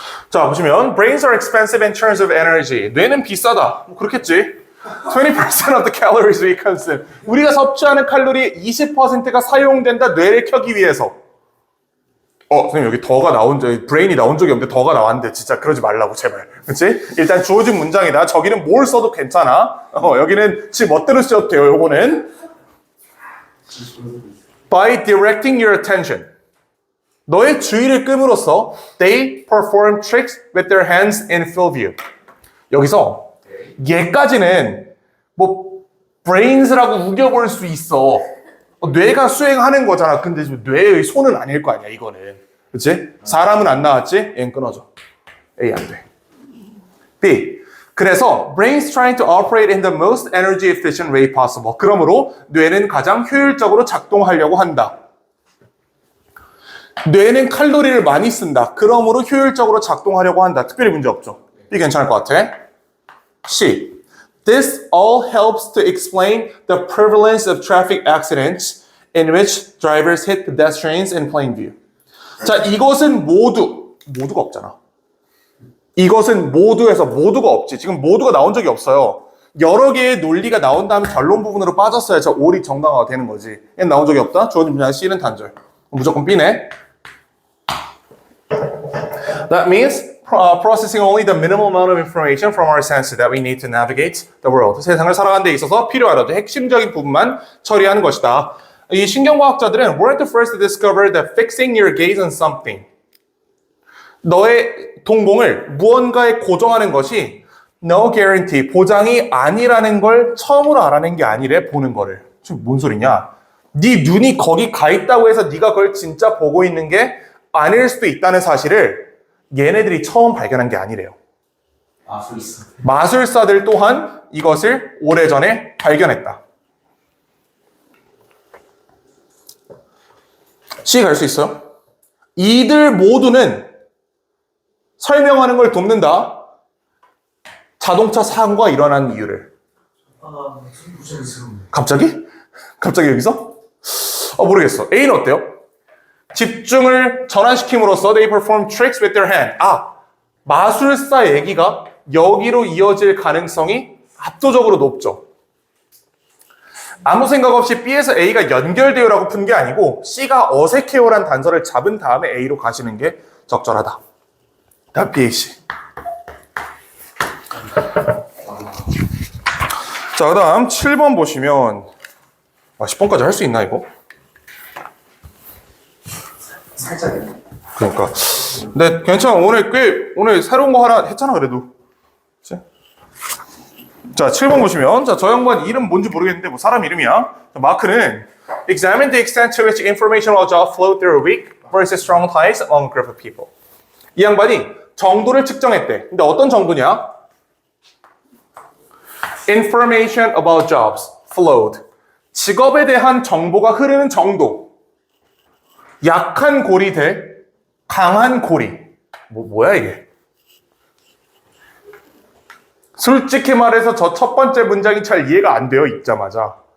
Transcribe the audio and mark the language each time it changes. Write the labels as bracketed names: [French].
[Korean] 자, 보시면 [English] brains are expensive in terms of energy. [Korean] 뇌는 비싸다. 뭐 그렇겠지. [English] 20% of the calories we consume. [Korean] 우리가 섭취하는 칼로리의 20%가 사용된다. 뇌를 켜기 위해서. 선생님 여기 더가 나온 적, brain이 나온 적이 없는데 더가 나왔는데 진짜 그러지 말라고 제발. 그렇지? 일단 주어진 문장이다. 저기는 뭘 써도 괜찮아. 여기는 지 멋대로 써도 돼요. 요거는 [English] by directing your attention. [Korean] 너의 주의를 끔으로써 [English] they perform tricks with their hands in full view. [Korean] 여기서 얘까지는 뭐 brains라고 우겨볼 수 있어. 뇌가 수행하는 거잖아. 근데 지금 뇌의 손은 아닐 거 아니야, 이거는. 그치? 사람은 안 나왔지? 얘는 끊어져. A 안 돼. B. [English] 그래서 brains trying to operate in the most energy efficient way possible. [Korean] 그러므로 뇌는 가장 효율적으로 작동하려고 한다. 뇌는 칼로리를 많이 쓴다. 그러므로 효율적으로 작동하려고 한다. 특별히 문제 없죠. B 괜찮을 것 같아. C. [English] This all helps to explain the prevalence of traffic accidents in which drivers hit pedestrians in plain view. [Korean] 자, 이것은 모두가 없잖아. 이것은 모두에서 모두가 없지. 지금 모두가 나온 적이 없어요. 여러 개의 논리가 나온 다음에 결론 부분으로 빠졌어야 저 O이 정당화가 되는 거지. 얘는 나온 적이 없다. 주어진 문장 C는 단절. 무조건 B네. [English] That means processing only the minimal amount of information from our senses that we need to navigate the world. [Korean] 세상을 살아가는 데 있어서 필요하다. 핵심적인 부분만 처리하는 것이다. 이 신경과학자들은 [English] were the first to discover that fixing your gaze on something. [Korean] 너의 동공을 무언가에 고정하는 것이 [English] no guarantee, [Korean] 보장이 아니라는 걸 처음으로 알아낸 게 아니래, 보는 거를. 지금 뭔 소리냐? 네 눈이 거기 가 있다고 해서 네가 그걸 진짜 보고 있는 게 아닐 수도 있다는 사실을 얘네들이 처음 발견한 게 아니래요. 마술사. 마술사들 또한 이것을 오래전에 발견했다. C 갈 수 있어요? 이들 모두는 설명하는 걸 돕는다. 자동차 사고가 일어난 이유를. 무슨 무슨 갑자기? 갑자기 여기서? 모르겠어. A는 어때요? 집중을 전환시킴으로써 [English] they perform tricks with their hand. [Korean] 마술사 얘기가 여기로 이어질 가능성이 압도적으로 높죠. 아무 생각 없이 B에서 A가 연결되어라고 푼 게 아니고 C가 어색해요란 단서를 잡은 다음에 A로 가시는 게 적절하다. 다음 B, C. 자, 그 다음 7번 보시면 10번까지 할 수 있나 이거? 살짝 그러니까 근데 괜찮아. 오늘 새로운 거 하나 했잖아 그래도. 그치? 자, 7번 보시면 자, 저 양반 이름 뭔지 모르겠는데 뭐 사람 이름이야. 자, 마크는 [English] examine the extent to which information or job flow through a weak versus strong ties among a group of people. [Korean] 이 양반이 정도를 측정했대. 근데 어떤 정도냐? [English] Information about jobs flowed. [Korean] 직업에 대한 정보가 흐르는 정도. 약한 고리 대 강한 고리. 뭐야 이게? 솔직히 말해서 저 첫 번째 문장이 잘 이해가 안 돼요, 읽자마자.